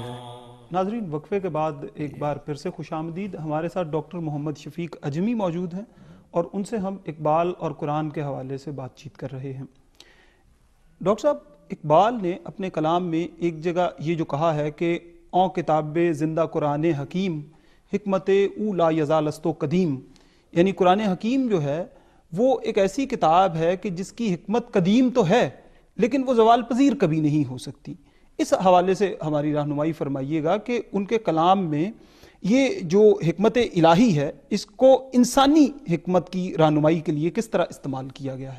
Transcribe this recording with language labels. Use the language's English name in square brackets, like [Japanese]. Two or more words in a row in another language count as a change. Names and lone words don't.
[Urdu] ناظرین، وقفے کے بعد ایک بار پھر سے خوش آمدید۔ ہمارے ساتھ ڈاکٹر محمد شفیق اجمی موجود ہیں اور ان سے ہم اقبال اور قرآن کے حوالے سے بات چیت کر رہے ہیں۔ ڈاکٹر صاحب، اقبال نے اپنے کلام میں ایک جگہ یہ جو کہا ہے کہ [Persian] اوں کتاب زندہ قرآن حکیم، حکمت او لا یزال است و قدیم، [Urdu] یعنی قرآن حکیم جو ہے وہ ایک ایسی کتاب ہے کہ جس کی حکمت قدیم تو ہے لیکن وہ زوال پذیر کبھی نہیں ہو سکتی. اس حوالے سے ہماری رہنمائی فرمائیے گا کہ ان کے کلام میں یہ جو حکمت الہی ہے اس کو انسانی حکمت کی رہنمائی کے لیے کس طرح استعمال کیا گیا ہے؟